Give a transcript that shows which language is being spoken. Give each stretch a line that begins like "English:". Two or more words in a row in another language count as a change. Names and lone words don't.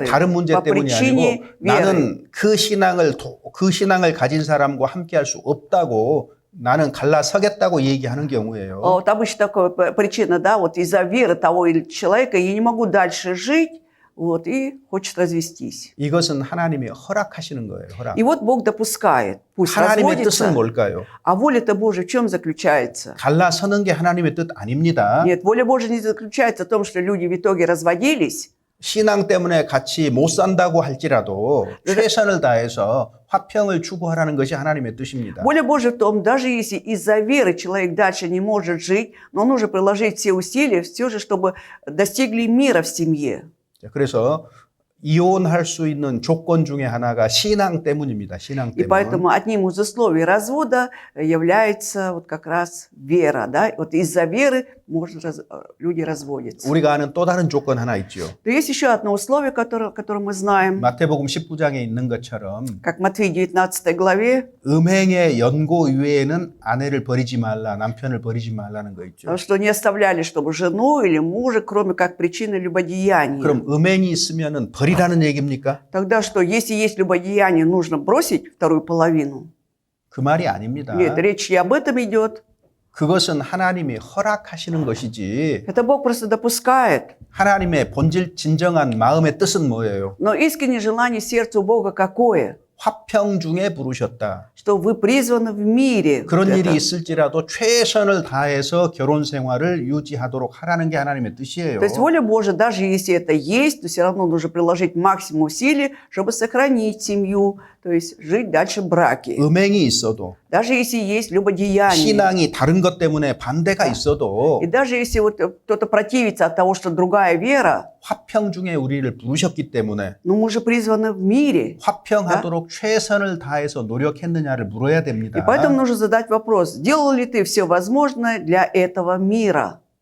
Korean: 다른 문제
Russian: по
Korean: 때문이
Russian: причине
Korean: 아니고
Russian: веры.
Korean: 나는 그 신앙을 가진 사람과 함께 할 수 없다고 나는 갈라서겠다고 얘기하는 경우예요.
Russian: Вот обычно такая причина, да, вот из-за веры того или человека я не могу дальше жить, вот, и хочет развестись.
Korean: 이것은 하나님이 허락하시는 거예요. 허락.
Russian: И вот Бог допускает, пусть
Korean: 하나님의 뜻은
Russian: разводится.
Korean: 뭘까요?
Russian: А воля-то Божия в чем заключается?
Korean: 갈라서는 게 하나님의 뜻 아닙니다.
Russian: Нет, воля Божия не заключается в том, что люди в итоге разводились.
Korean: 신앙 때문에 같이 못 산다고 할지라도 최선을 다해서 화평을 추구하라는 것이 하나님의 뜻입니다.
Russian: Воля Божия в том, даже если из-за веры человек дальше не может жить, но нужно приложить все усилия, все же, чтобы достигли мира в семье.
Korean: 그래서 이혼할 수 있는 조건 중에 하나가 신앙 때문입니다. 신앙
Russian: И
Korean: 때문.
Russian: поэтому одним из условий развода является вот как раз вера. Да? Вот из-за веры люди разводятся.
Korean: 우리가 아는 또 다른 조건 하나 있죠.
Russian: То есть еще одно условие, которое мы знаем,
Korean: 마태복음 19장에 있는 것처럼
Russian: как в Матфея 19 главе,
Korean: 음행의 연고 이외에는 아내를 버리지 말라, 남편을 버리지 말라는 거 있죠.
Russian: что не оставляли, чтобы жену или мужа, кроме как причины любодеяния.
Korean: 그럼 음행이 있으면은 버리라는 얘기입니까?
Russian: Тогда что, если есть любодеяние, нужно бросить вторую половину?
Korean: 그 말이 아닙니다.
Russian: Нет, речь не об этом идет.
Korean: 그것은 하나님이 허락하시는 것이지
Russian: Это Бог просто допускает.
Korean: 하나님의 본질 진정한 마음의 뜻은 뭐예요?
Russian: Но искреннее желание сердца у Бога какое?
Korean: 화평 중에 부르셨다.
Russian: Что вы призваны в мире.
Korean: 그런
Russian: Вот
Korean: 일이
Russian: это.
Korean: 있을지라도 최선을 다해서 결혼 생활을 유지하도록 하라는 게 하나님의 뜻이에요.
Russian: То есть воля Божия, даже если это есть, то все равно нужно приложить максимум усилий, чтобы сохранить семью, то есть жить дальше в браке.
Korean: 음행이 있어도
Russian: Даже если есть любодеяние.
Korean: 신앙이 다른 것 때문에 반대가 있어도
Russian: И даже если вот кто-то противится от того, что другая вера,
Korean: 화평 중에 우리를 부르셨기 때문에
Russian: но мы же призваны в мире.
Korean: 화평하도록 최선을 다해서 노력했느냐를 물어야 됩니다.
Russian: И поэтому нужно задать вопрос, сделал ли ты все возможное для этого мира?